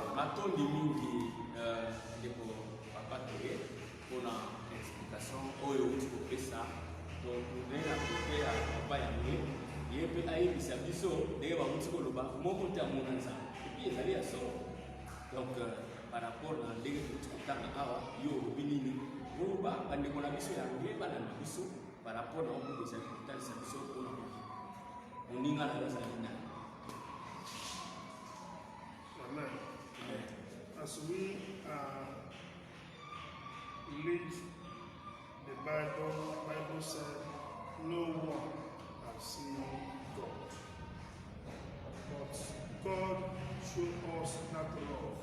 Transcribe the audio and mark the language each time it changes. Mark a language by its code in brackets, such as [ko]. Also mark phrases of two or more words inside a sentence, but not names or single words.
[ln] matondi mingi ndeko papa toye mpona explication oyo uti kopesa totourne na kote ya papa yango ye mpe ayebisa biso ndenge bamuti koloba moko te amona Nzambe epi ezali ya solo. [fr] Donc par rapport [ln] na ndenge touti kotanga awa yo olobi nini oloba bandeko na biso yango yebana na biso [fr] par rapport [ln] na omo ezali kotalisa biso mpona moninga na yo azali nani. Amen. [en] As we read the Bible said, no one has seen God. But God showed us that love.